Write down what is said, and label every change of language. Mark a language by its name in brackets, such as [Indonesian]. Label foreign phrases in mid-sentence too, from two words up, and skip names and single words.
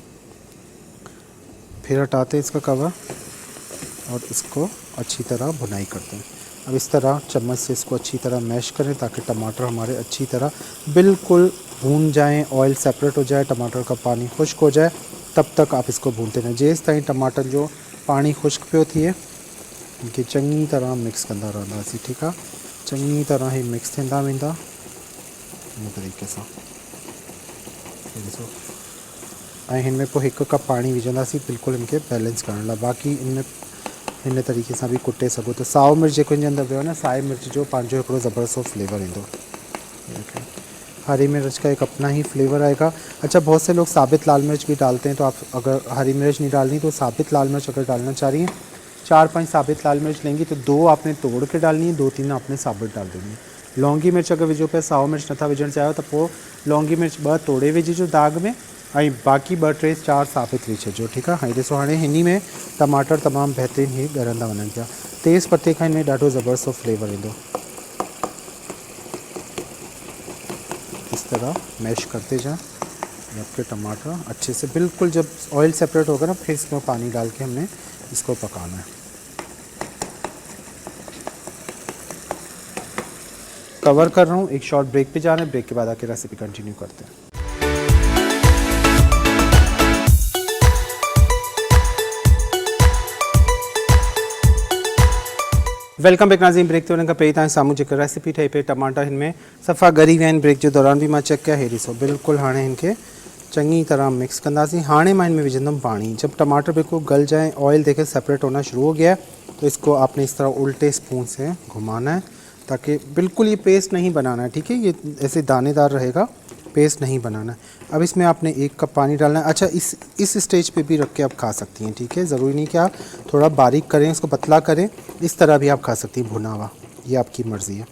[Hindi] फिर हटाते हैं इसका कवर और इसको अच्छी तरह भुनाई करते हैं। अब इस तरह चम्मच से इसको अच्छी तरह मैश करें ताकि टमाटर हमारे अच्छी तरह बिल्कुल भून जाएं, [English] oil separate [Hindi] हो जाए, टमाटर का पानी खुश्क हो जाए, तब तक आप इसको भूनते रहें। [Sindhi] जेस ताईं टमाटर जो पानी खुश्क पियो थिए इनके चङी तरह मिक्स कंदा रहंदासीं, ठीकु आहे। चङी तरह ही मिक्स थींदा वेंदा इन तरीक़े सां। ॾिसो ऐं हिन में पोइ 1 कप पाणी विझंदासीं बिल्कुलु इनखे बैलेंस करण लाइ। बाक़ी हिन तरीक़े सां भी कुटे सघो तो। साओ मिर्च जेको हिन जे अंदरि वियो आहे न, साए मिर्च जो पंहिंजो हिकिड़ो ज़बरदस्त फ्लेवर ईंदो। [Hindi] हरी मिर्च का एक अपना ही फ्लेवर आएगा। अच्छा, बहुत से लोग साबित लाल मिर्च भी डालते हैं, तो आप अगर हरी मिर्च नहीं डालनी तो साबित लाल मिर्च अगर डालना चाह रही हैं 4-5 साबित लाल मिर्च लेंगी तो 2 आपने तोड़ के डालनी है, 2-3 आपने साबित डाल देनी है। [Sindhi] लौंगी मिर्च अगर विझो पे, साओ मिर्च नथा विझण चाहियो त पोइ लौंगी मिर्च 2 तोड़े विझिजो दाग में ऐं बाक़ी 2-3-4 साबित विझिजो, ठीकु आहे। ॾिसो हाणे हिन में टमाटर तमामु बहितरीनु ही ॻरंदा वञनि पिया। तेज़ पत्ते खां हिन में ॾाढो ज़बरदस्त फ्लेवर ईंदो। [Hindi] इस तरह मैश करते जाएं आपके टमाटर अच्छे से बिल्कुल, जब [English] oil separate [Hindi] होगा ना फिर इसमें पानी डाल के हमने इसको पकाना है। कवर कर रहा हूँ, एक [English] short break [Hindi] पे जा रहे हैं, ब्रेक के बाद आके रेसिपी कंटिन्यू करते हैं। [English] welcome back [Hindi] नाज़रीन। [Sindhi] ब्रेक ते वञण खां पहिरीं तव्हां साम्हूं जेका रेसिपी ठही पई टमाटा हिन में सफ़ा ॻरी विया आहिनि। ब्रेक जे दौरान भी मां चेक कया, हे ॾिसो बिल्कुलु हाणे हिनखे चङी तरह मिक्स कंदासीं। हाणे मां इनमें विझंदुमि पानी। [Hindi] जब टमाटर बिल्कुल गल जाए, ऑयल देखे सेपरेट होना शुरू हो गया है, तो इसको आपने इस तरह उल्टे स्पून से घुमाना है ताकि बिल्कुल ये पेस्ट नहीं बनाना है, ठीक है। ये ऐसे दानेदार रहेगा, पेस्ट नहीं बनाना है। अब इसमें आपने 1 कप पानी डालना है। अच्छा, इस स्टेज पे भी रख के आप खा सकती हैं, ठीक है। ज़रूरी नहीं कि आप थोड़ा बारीक करें, इसको पतला करें, इस तरह भी आप खा सकती हैं भुना हुआ, ये आपकी मर्ज़ी है।